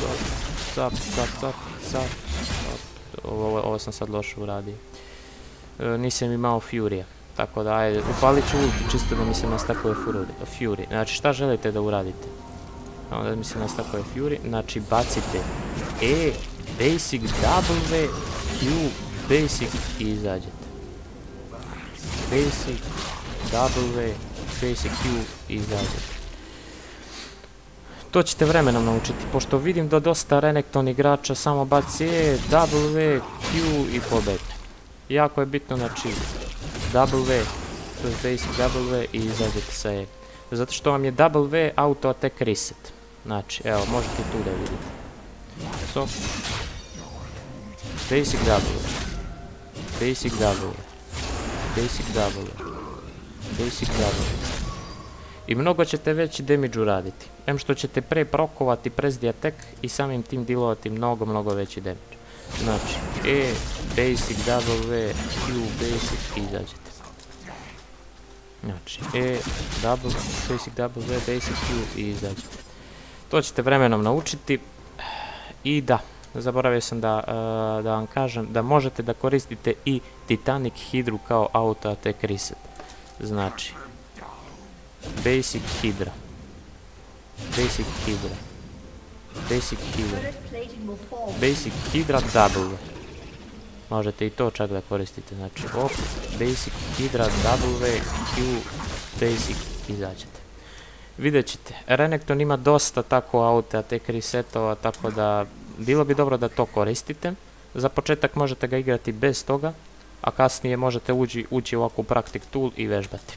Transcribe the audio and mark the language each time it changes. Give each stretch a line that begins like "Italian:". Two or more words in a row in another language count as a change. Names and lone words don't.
Serbian: Znači, cap. Ovo sam sad loše uradio. Nisam imao Fury-a. Tako da, ajde, upalit ću ulti čisto da mi se nastakuje Fury. Znači, šta želite da uradite? Onda mi se nastakuje Fury. Znači, bacite E, basic, W, Q, basic i izađete. Basic, W, basic, Q i izađete. To ćete vremenom naučiti, pošto vidim da dosta Renekton igrača samo baci E, W, Q i pobedne. Jako je bitno, znači, W, to je basic W i izađete sa E. Zato što vam je W
English: auto attack reset.
Serbian: Znači, evo, možete tu da vidite. So, basic W, basic W, basic W, basic W. I mnogo ćete veći damage uraditi. Em što ćete pre prokovati press the attack i samim tim dealovati mnogo veći damage. Znači, E, basic W, Q, basic i izađete. Znači, E, W, basic W, basic Q i izađete. To ćete vremenom naučiti. I da, zaboravio sam da vam kažem da možete da koristite i Titanic Hydru kao
English: auto attack reset.
Serbian: Znači, basic Hydra, basic Hydra, basic Hydra, basic Hydra W. Možete i to čak da koristite, znači op, basic Hydra W, Q, basic, izađete. Vidjet ćete, Renekton ima dosta tako
English: auto attack
Serbian: resetova, tako da bilo bi dobro da to koristite. Za početak možete ga igrati bez toga, a kasnije možete ući u ovakvu
English: Practic Tool
Serbian: i vežbati.